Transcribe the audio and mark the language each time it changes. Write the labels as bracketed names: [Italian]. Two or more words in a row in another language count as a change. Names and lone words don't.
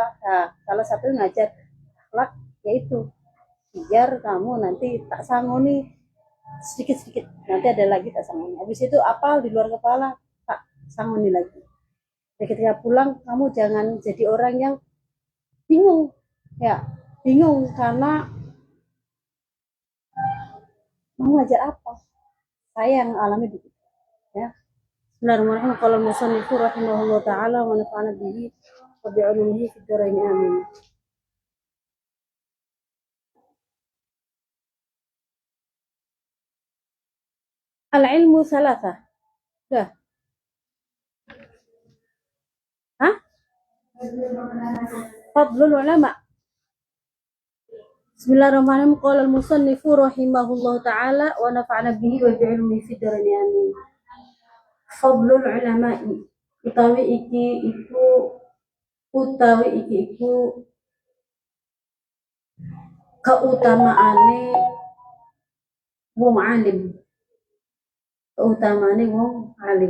[Indonesian] Nah, salah satu ngajar akhlak, yaitu biar kamu nanti [Javanese] tak sangoni [Indonesian] sedikit-sedikit, nanti ada lagi [Javanese] tak sangoni, [Indonesian] habis itu apal di luar kepala [Javanese] tak sangoni [Indonesian] lagi. Jadi ketika pulang kamu jangan jadi orang yang bingung ya, bingung karena mau ngajar apa. Saya yang alami begitu ya. [Arabic] بسم الله الرحمن الرحيم. قال المصنف رحمه الله تعالى ونفعنا به وبعلومه في الدارين آمين. العلم صلاة. Dah. Hah? فضل العلماء. بسم الله الرحمن الرحيم. قال المصنف رحمه الله تعالى ونفعنا به وبعلومه في الدارين آمين. فضل العلماء, [Javanese] utawi iki iku keutamaane wong alim. Keutamaane wong alim.